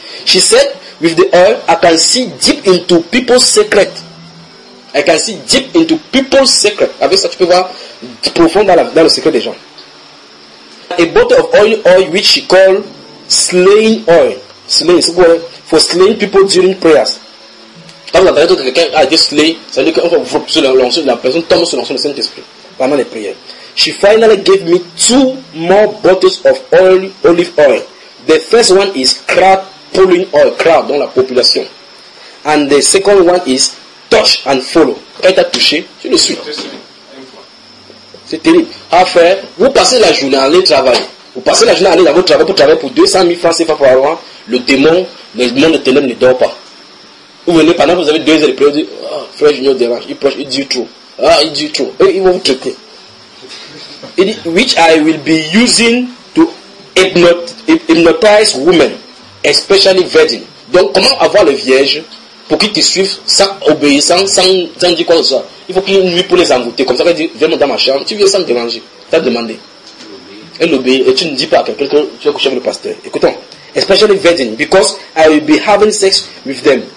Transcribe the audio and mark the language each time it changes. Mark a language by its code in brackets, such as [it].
[en] She said, with the oil, I can see deep into people's secrets. I can see deep into people's secret. [fr] Avec ça, tu peux voir profond dans le secret des gens. [en] A bottle of oil which she called slaying oil. Slaying, [fr] c'est quoi? [en] For slaying people during prayers. [fr] Quand vous entendez que quelqu'un a été slay, ça veut dire qu'on va vous sur l'ancien, la personne tombe sur l'ancien du Saint-Esprit pendant les prières. [en] She finally gave me two more bottles of olive oil. The first one is crowd pulling oil, crowd, [fr] donc la population. [en] And the second one is touch and follow. [fr] Quand t'as touché, tu le suis. C'est terrible. Enfin, vous passez la journée à aller travailler. Vous passez la journée à aller dans votre travail pour travailler pour 200 000 francs CFA par mois. Le démon, le monde de ténèbres ne dort pas. Vous venez pendant que vous avez deux heures de prière, vous dites, oh, frère Junior dérange, il prêche, il dit trop. Et ils vont vous traiter. Il dit, [en] which I will be using to hypnotize women, especially virgin. [fr] Donc, comment avoir les vierges pour qu'ils te suivent sans obéissant, sans dire quoi que ce soit. Il faut qu'il y ait une nuit pour les envoûter. Comme ça, elle dit, viens dans ma chambre, tu viens sans déranger. Tu as demandé. Elle obéit et tu ne dis pas à quelqu'un que tu as couché avec le pasteur. Écoutons. [en] Especially virgin, because I will be having sex with them.